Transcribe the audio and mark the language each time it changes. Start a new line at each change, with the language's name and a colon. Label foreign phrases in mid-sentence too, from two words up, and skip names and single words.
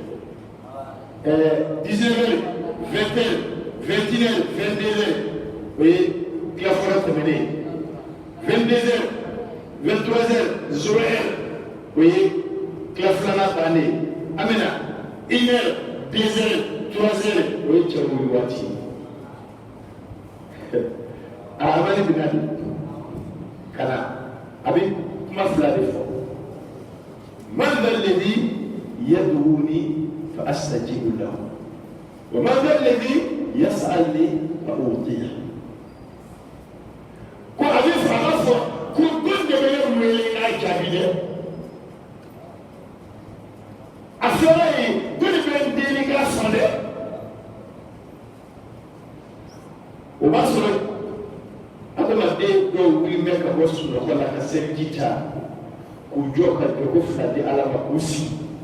French: 19 heures 20 heures 21 heures 22 heures
Bambara: o ye tila fɔlɔ tɛmɛnen
French: 22 heures 23 heures 0 heures
Bambara: o ye tila filanan bannen an bɛna
French: 1 heure 2 heures 3 heures
Bambara: o ye cɛw wuli waati a amani bɛ na de ka na a bɛ kuma fila de fɔ
Arabic: من ذا الذي يدعوني فأستجيب له ومن ذا الذي يسألني فأعطيه
Bambara: ko a bɛ fɔ a b'a fɔ ko don de bɛ ne wele n'a jaabi dɛ a fɔra ye don de bɛ n deli k'a sɔn dɛ o b'a sɔrɔ adamaden dɔw wuli mɛ ka bɔ sunɔgɔ la ka seliji ta k'u jɔ ka jogo fila di ala ma k'u sigi